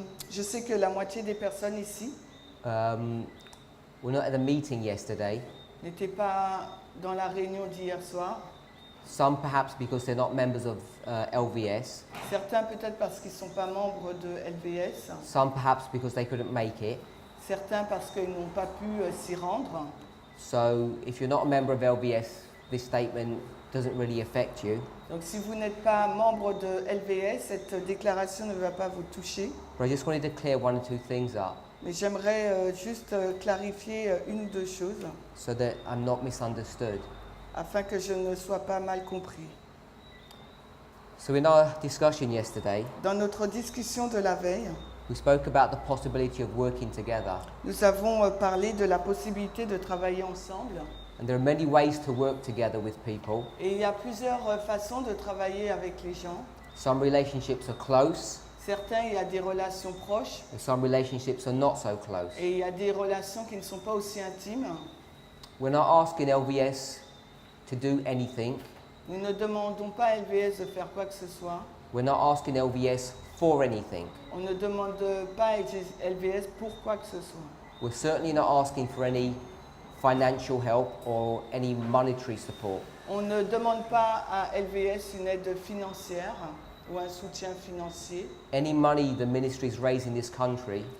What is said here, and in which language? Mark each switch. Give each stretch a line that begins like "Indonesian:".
French: je sais que la moitié des personnes ici
English: were not at a meeting yesterday.
French: n'étaient pas dans la réunion d'hier soir.
English: Some perhaps because they're not members of LVS.
French: Certains peut-être parce qu'ils ne sont pas membres de LVS.
English: Some perhaps because they couldn't make it.
French: Certains parce qu'ils n'ont pas pu s'y rendre.
English: So if you're not a member of LVS, this statement doesn't really affect you.
French: Donc si vous n'êtes pas membre de LVS, cette déclaration ne va pas vous toucher.
English: But I just wanted to clear one or two things up
French: Mais j'aimerais juste clarifier une ou deux choses
English: so that I'm not misunderstood.
French: afin que je ne sois pas mal compris.
English: So in our discussion yesterday,
French: Dans notre discussion de la veille,
English: we spoke about the possibility of working together.
French: nous avons parlé de la possibilité de travailler ensemble.
English: And there are many ways to work together with people.
French: Et il y a plusieurs façons de travailler avec les gens.
English: Some relationships are close,
French: Certains, il y a des relations proches
English: and some relationships are not so close.
French: et il y a des relations qui ne sont pas aussi intimes.
English: We're not asking LVS to do anything.
French: Nous ne demandons pas à LVS de faire quoi que ce soit.
English: We're not asking LVS for anything.
French: On ne demande pas à LVS pour quoi que ce soit.
English: We're certainly not asking for any financial help or any monetary support.
French: On ne demande pas à LVS une aide financière ou un soutien financier.
English: Any money the ministry is raising in this country